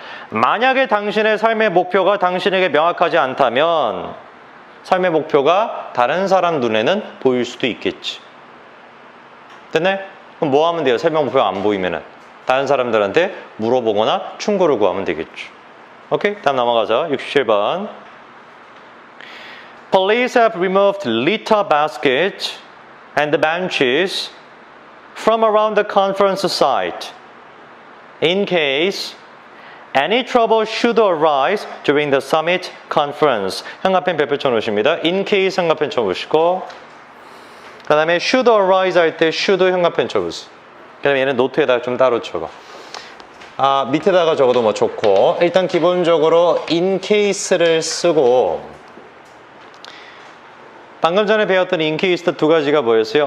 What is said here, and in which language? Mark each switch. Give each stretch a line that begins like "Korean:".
Korean: 만약에 당신의 삶의 목표가 당신에게 명확하지 않다면 삶의 목표가 다른 사람 눈에는 보일 수도 있겠지. 됐네? 그럼 뭐 하면 돼요? 삶의 목표가 안 보이면은? 다른 사람들한테 물어보거나 충고를 구하면 되겠죠. 오케이? 다음 넘어가죠. 67번.
English: Police have removed litter baskets and benches from around the conference site in case any trouble should arise during the summit conference.
Korean: 형광펜 별표 쳐놓으십니다. In case 형광펜 쳐보시고, 그 다음에 should arise 할 때 should 형광펜 쳐보세요. 그 다음에 얘는 노트에다가 좀 따로 적어. 밑에다가 적어도 뭐 좋고, 일단 기본적으로 in case를 쓰고, 방금 전에 배웠던 in case 두 가지가 뭐였어요?